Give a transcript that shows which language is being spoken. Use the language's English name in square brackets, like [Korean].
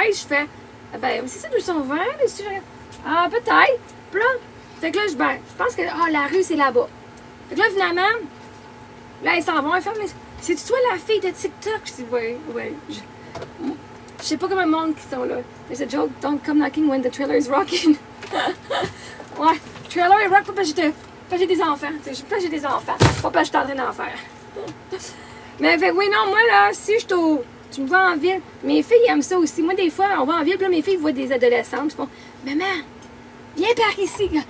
[French] Je fais, ben, c'est ça, 220? Ah, peut-être. Puis là, fait que là, je pense que, la rue, c'est là-bas. Fait que là, finalement, là, ils s'en vont, ils font, mais c'est-tu toi la fille de TikTok? Je dis, ouais. Je sais pas comment le monde qui sont là. [English] There's a joke, don't come knocking when the trailer is rocking. [French] Ouais, trailer est rock, pas parce que j'ai des enfants. Pas parce que j'ai des enfants. Pas parce que je suis en train d'en faire. Mais fait oui, non, moi là, si tu me vois en ville, mes filles aiment ça aussi. Moi, des fois, on va en ville, puis là, mes filles voient des adolescentes, ils font, maman, viens par ici.